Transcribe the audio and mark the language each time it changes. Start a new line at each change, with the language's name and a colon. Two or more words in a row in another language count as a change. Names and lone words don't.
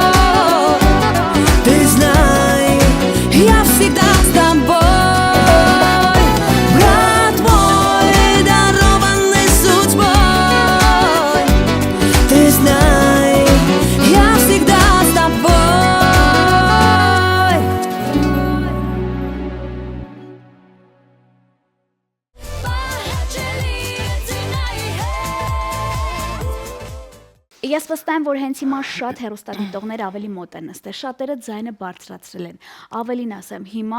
Russian: Ты знай, я всегда с тобой, брат мой, дарованный судьбой. Ты знай, я всегда с тобой.
Armenian: Ես վստահ եմ, որ հենց հիմա շատ հեռուստադիտողներ ավելի մոտ են նստել, շատերը ձայնը բարձրացրել են։ Ավելին ասեմ, հիմա